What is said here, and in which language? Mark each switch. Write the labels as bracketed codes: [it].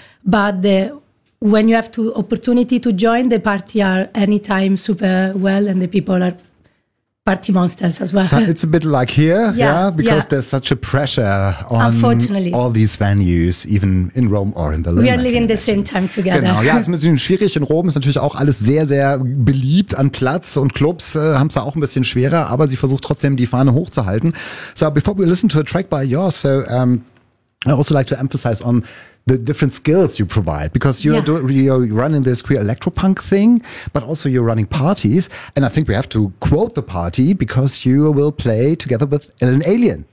[en] But when you have the opportunity to join, the party are anytime super well and the people are party monsters as well. So it's a bit like here, because there's such a pressure on all these venues, even in Rome or in Berlin. We are living the same time together. [de] Genau, ja, es ist ein bisschen schwierig. In Rom ist natürlich auch alles sehr, sehr beliebt an Platz und Clubs haben es da auch ein bisschen schwerer, aber sie versucht trotzdem die Fahne hochzuhalten. [en] So before we listen to a track by yours, so I also like to emphasize on the different skills you provide, because you're running this queer electropunk thing, but also you're running parties. And I think we have to quote the party because you will play together with Ellen Alien.